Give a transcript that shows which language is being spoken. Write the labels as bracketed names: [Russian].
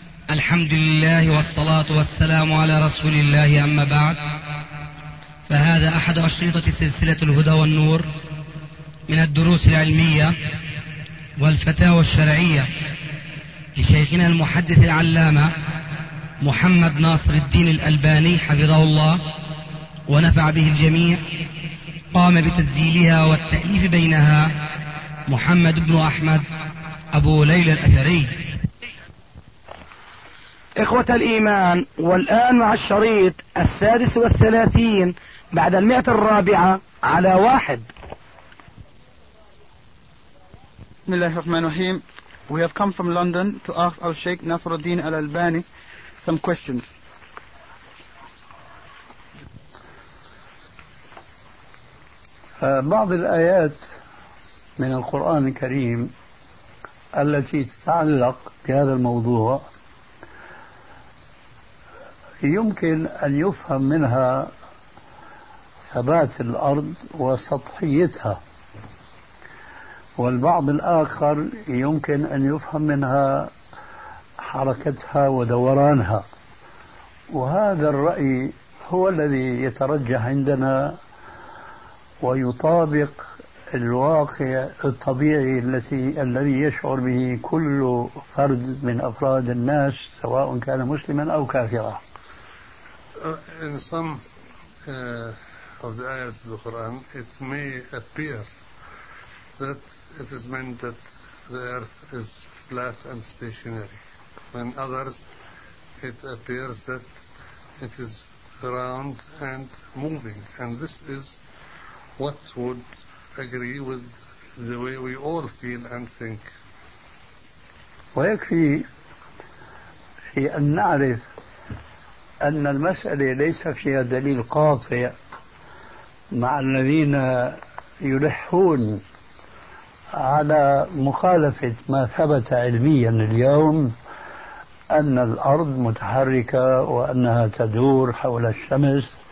[Arabic] الحمد لله والصلاة والسلام على رسول الله، أما بعد، فهذا أحد أشرطة سلسلة الهدى والنور من الدروس العلمية والفتاوى الشرعية لشيخنا المحدث العلامة محمد ناصر الدين الألباني حفظه الله ونفع به الجميع، قام بتسجيلها والتأليف بينها محمد بن أحمد أبو ليلى الأثري. إخوة الإيمان، والآن مع الشريط 36 بعد 104 على 1. بسم الله الرحمن الرحيم. [English] We have come from London to ask our Sheikh Nasruddin Al-Albani some questions. [Arabic] بعض الآيات من القرآن الكريم التي تتعلق بهذا الموضوع يمكن أن يفهم منها ثبات الأرض وسطحيتها، والبعض الآخر يمكن أن يفهم منها حركتها ودورانها، وهذا الرأي هو الذي يترجح عندنا ويطابق الواقع الطبيعي الذي يشعر به كل فرد من أفراد الناس سواء كان مسلما أو كافرا. [English] In some of the ayahs of the Quran, it may appear that it is meant that the earth is flat and stationary. When others, it appears that it is round and moving. And this is what would agree with the way we all feel and think. [Arabic] ويكفي في أن نعرف أن المسألة ليس فيها دليل قاطع مع الذين يلحون على مخالفة ما ثبت علميا اليوم أن الأرض متحركة وأنها تدور حول الشمس.